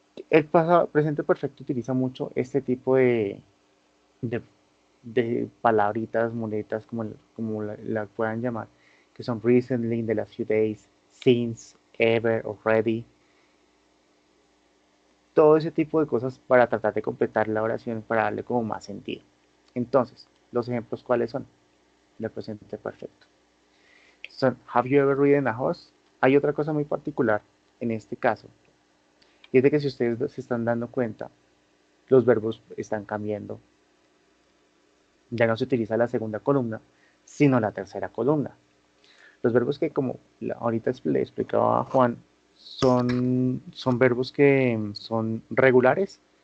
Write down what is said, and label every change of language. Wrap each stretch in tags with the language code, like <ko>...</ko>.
<es>El pasado presente perfecto utiliza mucho este tipo de, de palabritas, muletas, como la puedan llamar, que son</es> <en>recently, in the last few days, since, ever, already.</en> <es>Todo ese tipo de cosas para tratar de completar la oración, para darle como más sentido. Entonces, los ejemplos, ¿cuáles son? El presente perfecto. Son,</es> <en>have you ever ridden a horse?</en> <es>Hay otra cosa muy particular en este caso, y es de que si ustedes se están dando cuenta, los verbos están cambiando. Ya no se utiliza la segunda columna, sino la tercera columna. Los verbos que, como ahorita le explicaba a Juan, son verbos que son regulares.</es>